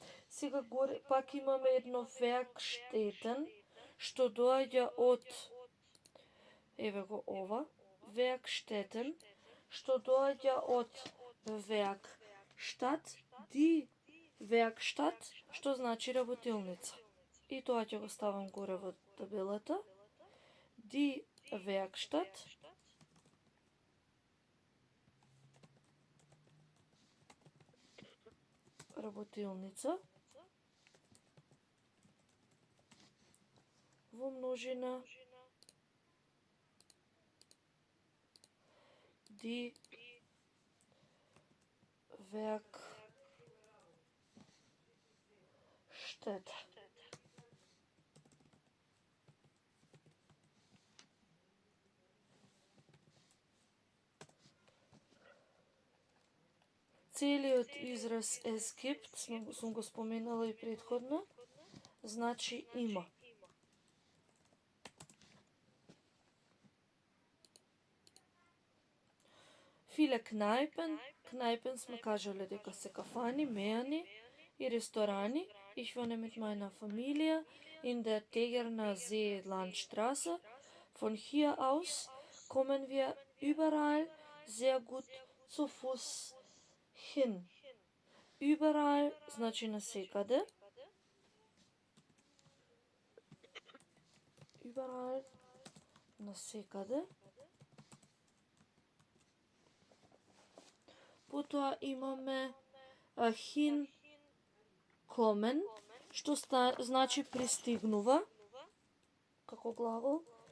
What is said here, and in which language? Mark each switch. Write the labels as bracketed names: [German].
[Macedonian] Сега горе пак имаме едно Werkstätten, што доаѓа од еве го ова, Werkstätten, што доаѓа од Werkstatt, die Werkstatt, што значи работилница. И тоа ќе го ставам горе во табелата. [German] Die Werkstatt [Macedonian] работилница во множина [German] die Werkstatt. [Macedonian] Целиот израз es gibt, сум го споменала и претходно, значи има. [German] Viele Kneipen, [Macedonian] Kneipen сме кажале дека се кафани, мејани и ресторани. [German] Ich wohne mit meiner Familie in der Tegerner See Landstraße. Von hier aus kommen wir überall sehr gut zu Fuß hin. [Macedonian] Überall значи насекаде. Überall насекаде. Потоа имаме hin kommen, што значи пристигнува, како глагол.